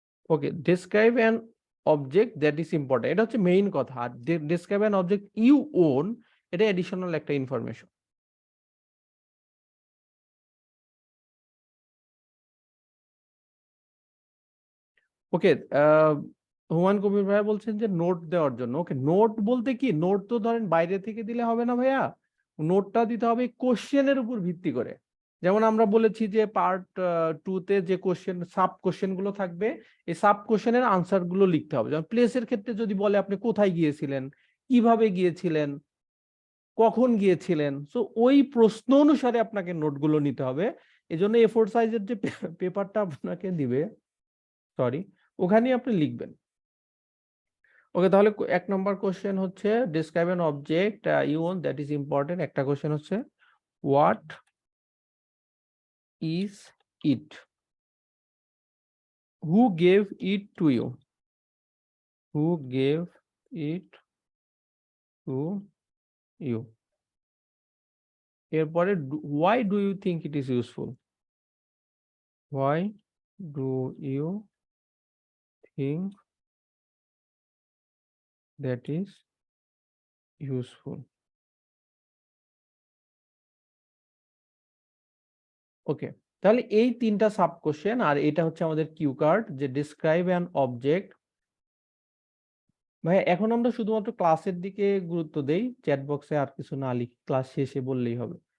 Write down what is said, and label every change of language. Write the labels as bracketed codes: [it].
[en] okay, describe an object that is important, [bn] এটা হচ্ছে main কথা। আর [en] describe an object you own, [bn] এটা additional একটা ইনফরমেশন। ওকে, হুমায়ুন কবির ভাইয়া বলছেন যে নোট দেওয়ার জন্য। ওকে, নোট বলতে কি, নোট তো ধরেন বাইরে থেকে দিলে হবে না ভাইয়া, নোটটা দিতে হবে কোশ্চেনের উপর ভিত্তি করে। যেমন আমরা বলেছি যে পার্ট 2 তে যে কোশ্চেন, সাব কোশ্চেন গুলো থাকবে, এই সাব কোশ্চেনের আনসার গুলো লিখতে হবে। যেমন প্লেসের ক্ষেত্রে যদি বলে আপনি কোথায় গিয়েছিলেন, কিভাবে গিয়েছিলেন, কখন গিয়েছিলেন, সো ওই প্রশ্ন অনুসারে আপনাকে নোটগুলো নিতে হবে। এজন্য A4 সাইজের যে পেপারটা আপনাকে দিবে, সরি, ওখানেই আপনি লিখবেন। ওকে, তাহলে 1 নম্বর কোশ্চেন হচ্ছে [en] describe an object you own that is important। [bn] একটা কোশ্চেন হচ্ছে [en] what is it, who gave it to you, who gave it to you। [bn] এরপরে [en] why do you think it is useful, why do you think that is useful। [bn] ওকে, তাহলে এই 3টা sub question, আর এটা হচ্ছে আমাদের cue card, যে describe an object. ভাই এখন আমরা শুধুমাত্র ক্লাসের দিকে গুরুত্ব দেই, চ্যাট বক্সে আর কিছু না লিখি, ক্লাস শেষে বললেই হবে।